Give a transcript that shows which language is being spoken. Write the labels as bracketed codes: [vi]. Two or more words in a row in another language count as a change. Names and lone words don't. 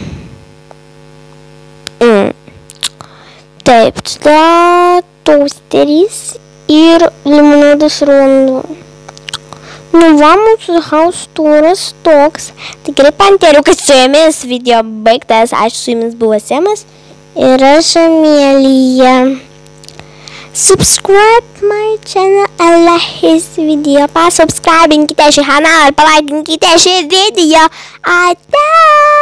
[lt] Taip, tada tosteris ir limonadas rondo. Nu va, mūsų house turas toks. Tikrai panteriukai su jumis video baigtas. Aš su jumis buvo Semas ir aš Amelija. [en] Subscribe my channel and like his video. [lt] Pasubscribinkite šį kanalą ir palaikinkite šį video. Ate!